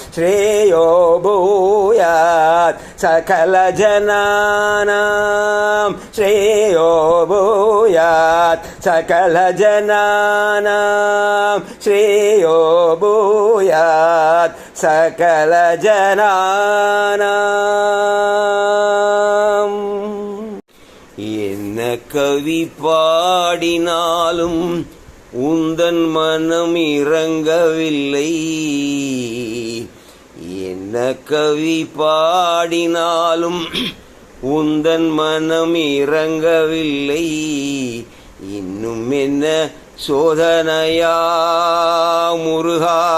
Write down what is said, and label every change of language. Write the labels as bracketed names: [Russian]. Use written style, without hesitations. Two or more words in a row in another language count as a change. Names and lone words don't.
[Sanskrit] श्रेयो भूयात् सकलजनानां श्रेयो भूयात् सकलजनानां श्रेयो भूयात् सकलजनानां [Tamil] என்ன கவி பாடினாலும் உந்தன் மனம் இறங்கவில்லை என்ன கவி பாடினாலும் உந்தன் மனம் இறங்கவில்லை இன்னும் என்ன சோதனையா முருகா